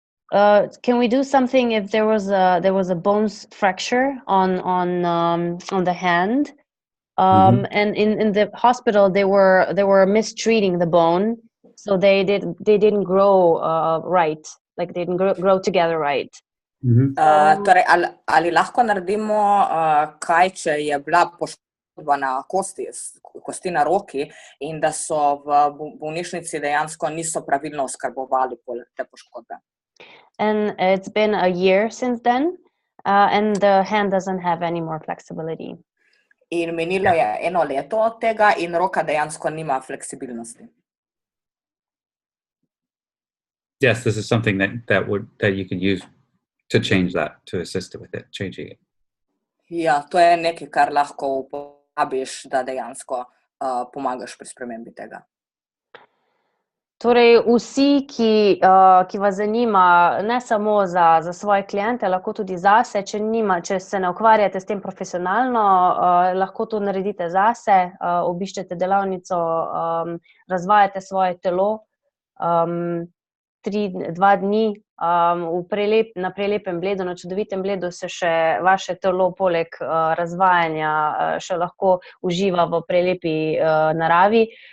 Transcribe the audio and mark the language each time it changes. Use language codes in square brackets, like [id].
[en] can we do something if there was a bone fracture on the hand? And in the hospital they were mistreating the bone, so they didn't grow right, like they didn't grow together right. [sl] Torej, ali lahko naredimo kaj, če je bila poškodba na kosti na roki in da so v bolnišnici dejansko niso pravilno oskrbovali te poškodbe? [en] And it's been a year since then, and the hand doesn't have any more flexibility. [sl] In minilo je 1 leto od tega in roka dejansko nima fleksibilnosti. [en] Yes, this is something that you can use to change that, to assist with it, changing it. [sl] Ja, to je nekaj, kar lahko uporabiš, da dejansko pomagaš pri spremembi tega. Torej, vsi, ki vas zanima, ne samo za svoje kliente, lahko tudi zase, če se ne ukvarjate s tem profesionalno, lahko to naredite zase, obiščete delavnico, razvajate svoje telo, 2 dni na prelepem Bledu, na čudovitem Bledu se še vaše telo poleg razvajanja še lahko uživa v prelepi naravi.